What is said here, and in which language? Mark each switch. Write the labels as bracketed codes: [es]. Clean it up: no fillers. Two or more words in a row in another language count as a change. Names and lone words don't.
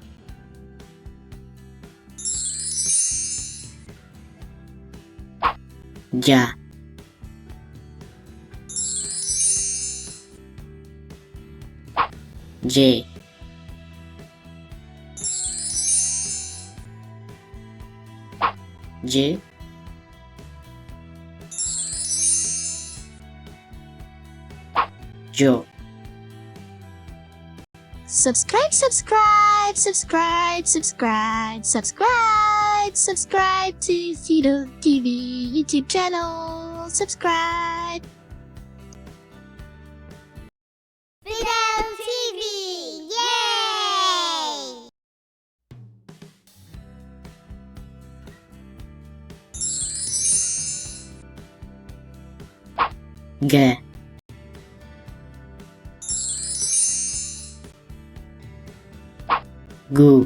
[am] ጃ ጄ ጅ ጆ [en] Subscribe, subscribe, subscribe, subscribe, subscribe, subscribe to Fidel TV YouTube channel. Subscribe. Fidel TV, yay! [am] ገ ጉ